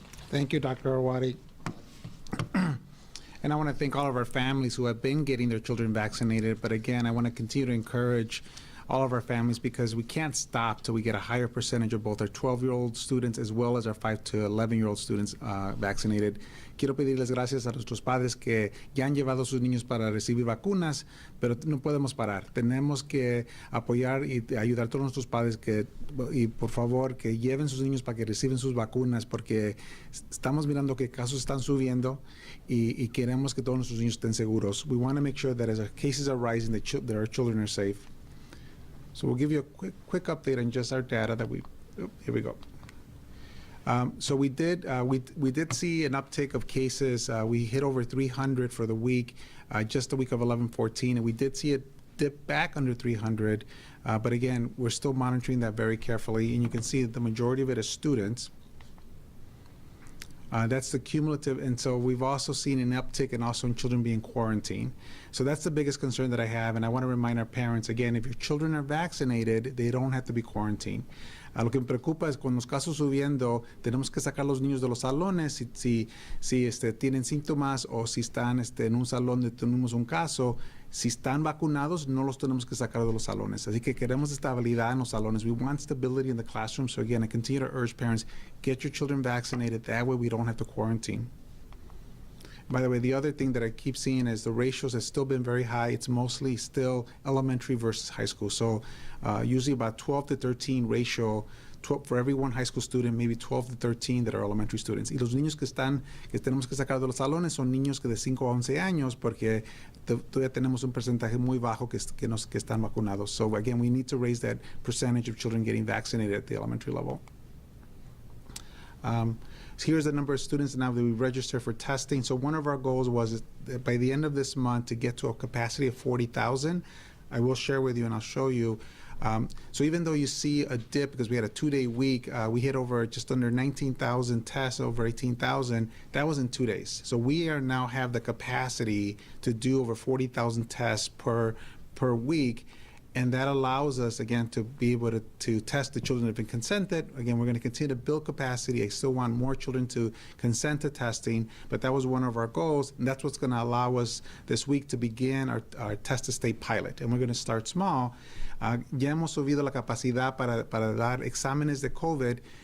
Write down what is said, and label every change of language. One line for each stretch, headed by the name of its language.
English: Thank you, Dr. Arwady. And I want to thank all of our families who have been getting their children vaccinated. But again, I want to continue to encourage all of our families, because we can't stop till we get a higher percentage of both our 12-year-old students as well as our 5 to 11-year-old students vaccinated.
Spanish: Quiero pedirles gracias a nuestros padres que ya han llevado a sus niños para recibir vacunas, pero no podemos parar. Tenemos que apoyar y ayudar a todos nuestros padres y por favor que lleven sus niños para que reciban sus vacunas, porque estamos mirando que casos están subiendo y queremos que todos nuestros niños estén seguros.
English: We want to make sure that as our cases are rising, that our children are safe. So we'll give you a quick update on just our data that here we go. So we did see an uptick of cases. We hit over 300 for the week, just the week of 11/14, and we did see it dip back under 300. But again, we're still monitoring that very carefully, and you can see that the majority of it is students. That's the cumulative, and so we've also seen an uptick and also in children being quarantined. So that's the biggest concern that I have, and I want to remind our parents, again, if your children are vaccinated, they don't have to be quarantined.
Spanish: Lo que me preocupa es con los casos subiendo, tenemos que sacar a los niños de los salones si tienen síntomas o si están en un salón donde tenemos un caso. Si están vacunados, no los tenemos que sacar de los salones. Así que queremos estabilidad en los salones.
English: We want stability in the classroom. So again, I continue to urge parents, get your children vaccinated. That way we don't have to quarantine. By the way, the other thing that I keep seeing is the ratios have still been very high. It's mostly still elementary versus high school. So usually about 12 to 13 ratio, 12 for every one high school student, maybe 12 to 13 that are elementary students.
Spanish: Y los niños que tenemos que sacar de los salones son niños que de 5 a 11 años porque todavía tenemos un porcentaje muy bajo que están vacunados.
English: So again, we need to raise that percentage of children getting vaccinated at the elementary level. Here's the number of students now that we register for testing. So one of our goals was that by the end of this month to get to a capacity of 40,000. I will share with you and I'll show you. So even though you see a dip because we had a 2-day week, we hit over just under 19,000 tests, over 18,000. That was in 2 days. So we now have the capacity to do over 40,000 tests per week. And that allows us, again, to be able to test the children that have been consented. Again, we're going to continue to build capacity. I still want more children to consent to testing, but that was one of our goals, and that's what's going to allow us this week to begin our Test to Stay pilot. And we're going to start small.
Spanish: Ya hemos subido la capacidad para dar exámenes de COVID.